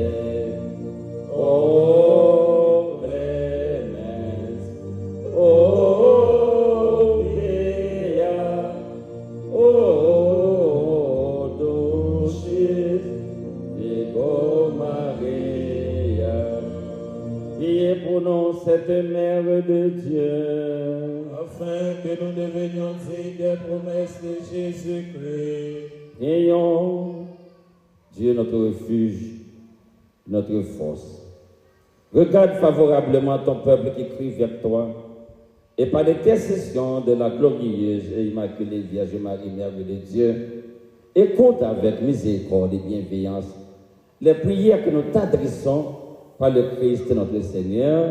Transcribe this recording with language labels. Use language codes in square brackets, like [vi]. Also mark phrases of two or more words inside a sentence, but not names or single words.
[la] O clemens, o pia, o dulcis Virgo Maria. [fr] Priez pour nous cette mère de Dieu, Afin que nous devenions dignes des promesses de Jésus-Christ. ayons Dieu notre refuge, notre force. Regarde favorablement ton peuple qui crie vers toi, et par l'intercession de la glorieuse et immaculée Vierge Marie, Mère de Dieu, écoute avec miséricorde et bienveillance les prières que nous t'adressons par le Christ notre Seigneur.